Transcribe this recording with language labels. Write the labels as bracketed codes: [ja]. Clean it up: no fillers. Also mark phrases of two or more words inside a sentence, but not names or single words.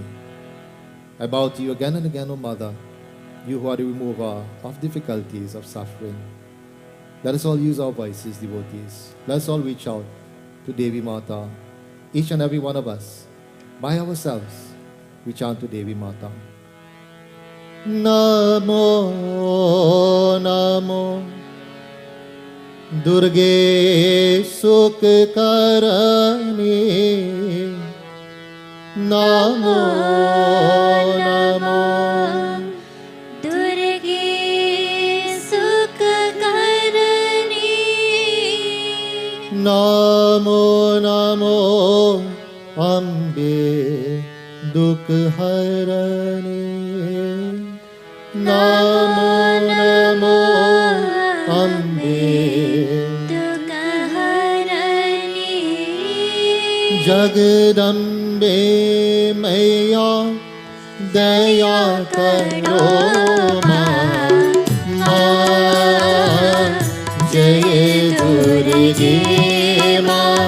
[en] I bow to you again and again, O Mother, you who are the remover of difficulties, of suffering. Let us all use our voices, devotees. Let us all reach out to Devi Mata. Each and every one of us, by ourselves, we chant to Devi Mata. [hi] नमो नमो दुर्गे सुखकरनी. नमो नमो दुर्गे सुखकरनी. नमो नमो अम्बे दुखहरनी. नमो नमो अम्बे दुखहरनी. जगदम्बे माया दया करो माँ जय दुर्गे माँ